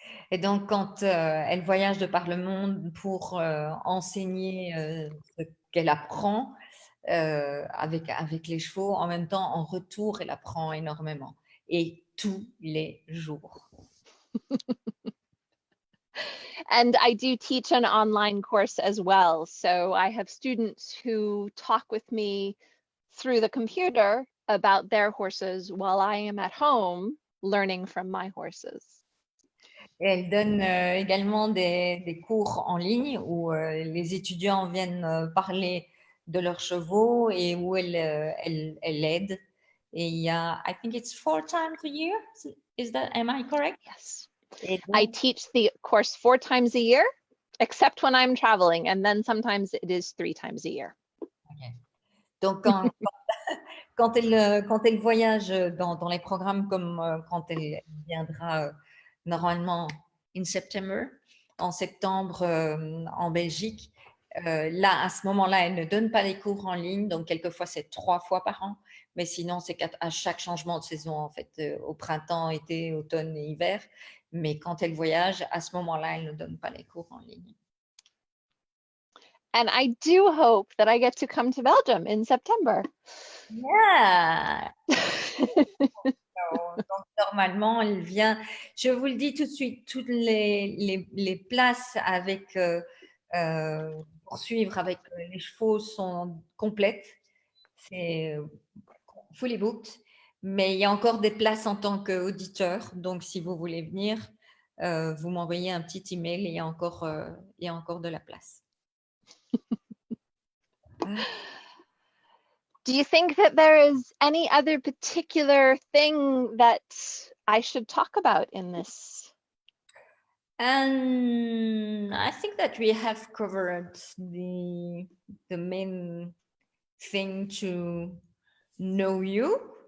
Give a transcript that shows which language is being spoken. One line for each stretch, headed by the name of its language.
French: Et donc, quand elle voyage de par le monde pour enseigner ce qu'elle apprend avec les chevaux, en même temps, en retour, elle apprend énormément. Et tous les jours.
English: And I do teach an online course as well. So I have students who talk with me through the computer about their horses while I am at home learning from my horses.
French: Et elle donne également des cours en ligne où les étudiants viennent parler de leurs chevaux et où elle aide. Et il y a,
English: I think it's 4 times a year. Am I correct? Yes.
French: Et donc,
English: I teach the course 4 times a year, except when I'm traveling. And then sometimes it is 3 times a year. okay.
French: Donc quand elle voyage dans les programmes comme quand elle viendra normalement en septembre en Belgique, là, à ce moment-là, elle ne donne pas les cours en ligne, donc quelquefois c'est 3 fois par an, mais sinon c'est à chaque changement de saison, en fait, au printemps, été, automne et hiver. Mais quand elle voyage, à ce moment-là, elle ne donne pas les cours en ligne.
English: And I do hope that I get to come to Belgium in September. Yeah!
French: Donc, normalement, elle vient, je vous le dis tout de suite, toutes les places avec, pour suivre avec les chevaux sont complètes. C'est
English: fully booked,
French: mais il y a encore des places en tant qu'auditeur. Donc, si vous voulez venir, vous m'envoyez un petit email et il y a encore de la place.
English: Do you think that there is any other particular thing that I should talk about in this? And I think that we have covered the main thing to know you.